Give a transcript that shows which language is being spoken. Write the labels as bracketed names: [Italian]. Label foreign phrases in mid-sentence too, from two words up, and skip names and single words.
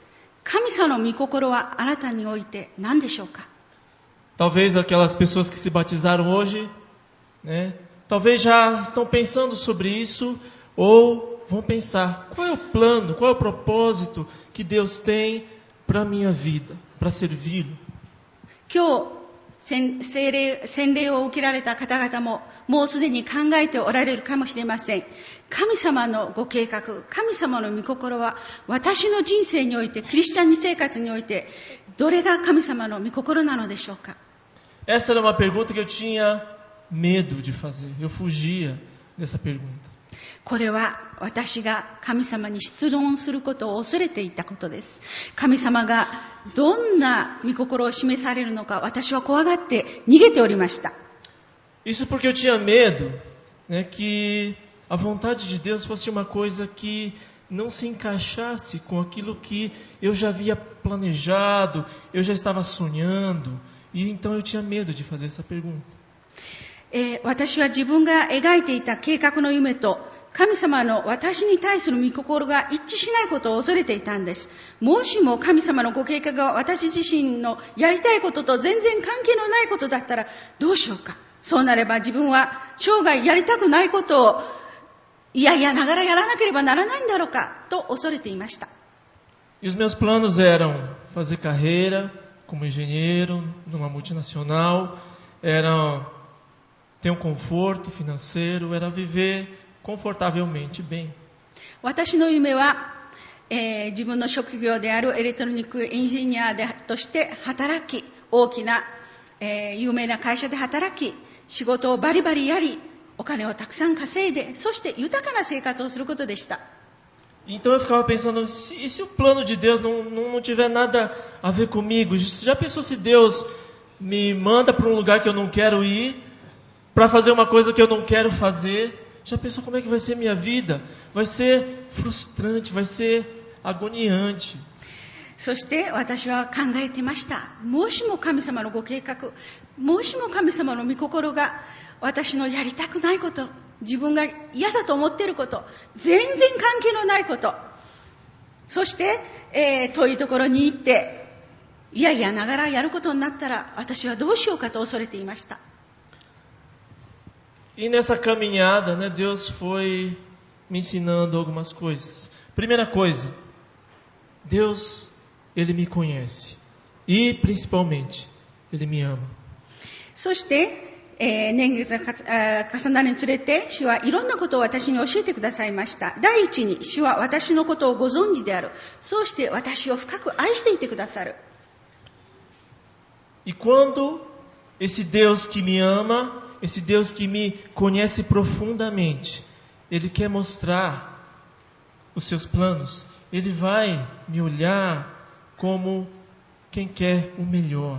[Japanese] 神様の御心はあなたにおいて何でしょうか？ [Portuguese] Talvez aquelas pessoas que se batizaram hoje, né, talvez já estão pensando sobre isso, ou vão pensar, qual é o plano, qual é o propósito que Deus tem para a minha vida, para servi-lo. [Japanese] 今日洗礼を受けられた方々ももうすでに考えておられるかもしれません。神様のご計画、神様の御心は私の人生において、クリスチャン生活においてどれが神様の御心なのでしょうか？ [Portuguese] Essa era uma pergunta que eu tinha medo de fazer. Eu fugia dessa pergunta. [Japanese] これは私が神様に質問することを恐れていたことです。神様がどんな御心を示されるのか、私は怖がって逃げておりました。 [Portuguese] Isso porque eu tinha medo, né, que a vontade de Deus fosse uma coisa que não se encaixasse com aquilo que eu já havia planejado, eu já estava sonhando, e então eu tinha medo de fazer essa pergunta. [Japanese] 私は自分が描いていた計画の夢と神様の私に対する御心が一致しないことを恐れていたんです。もしも神様のご計画が私自身のやりたいことと全然関係のないことだったらどうしようか。そうなれば自分は生涯やりたくないことをいやいやながらやらなければならないんだろうかと恐れていました。 [Portuguese] E os meus planos eram fazer carreira como engenheiro numa multinacional, eram ter conforto financeiro, era viver confortavelmente bem. [Japanese] 私の夢は、自分の職業であるエレクトロニックエンジニアとして働き、大きな、有名な会社で働き、仕事をバリバリやり、お金をたくさん稼いで、そして豊かな生活をすることでした。 [Portuguese] Então eu ficava pensando, e se o plano de Deus não tiver nada a ver comigo? Já pensou se Deus me manda para um lugar que eu não quero ir, para fazer uma coisa que eu não quero fazer? Já pensou como é que vai ser minha vida? Vai ser frustrante, vai ser agoniante. [Japanese] そして私は考えていました。もしも神様のご計画、もしも神様の御心が私のやりたくないこと、自分が嫌だと思っていること、全然関係のないこと、そして、遠いところに行っていやいやながらやることになったら私はどうしようかと恐れていました。 [Portuguese] E nessa caminhada, né, Deus foi me ensinando algumas coisas. Primeira coisa, Deus, Ele me conhece. E, principalmente, Ele me ama. [Japanese] そして、年月が重なるにつれて、主はいろんなことを私に教えてくださいました。第一に、主は私のことをご存知である。そうして私を深く愛していてくださる。 [Portuguese] E quando esse Deus que me ama, esse Deus que me conhece profundamente, Ele quer mostrar os seus planos, Ele vai me olhar como quem quer o melhor.